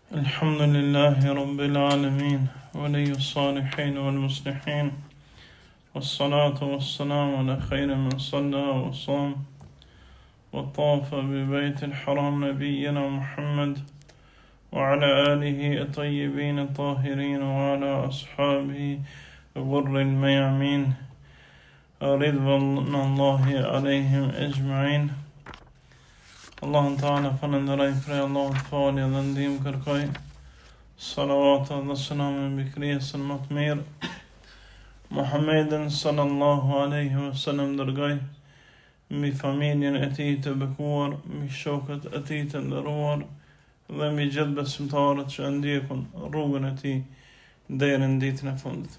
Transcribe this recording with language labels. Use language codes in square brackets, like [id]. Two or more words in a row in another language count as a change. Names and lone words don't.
[ar] الحمد لله رب العالمين ولي الصالحين والمصلحين والصلاة والسلام على خير من صلى وصام وطاف ببيت الحرام نبينا محمد وعلى آله الطيبين الطاهرين وعلى أصحابه غر الميامين رضوان الله عليهم أجمعين. [sq] Allahun Ta'ala falenderoj prej Allahut falje dhe ndihmë kërkoj. Salavata dhe selam mbi krijesën më të mirë, Muhammedin [ar] صلى الله عليه وسلم, [sq] dërgoj mbi familjen e tij të bekuar, mbi shokët e tij të nderuar dhe mbi gjithë besimtarët që ndjekun rrugën e tij deri në ditën e fundit.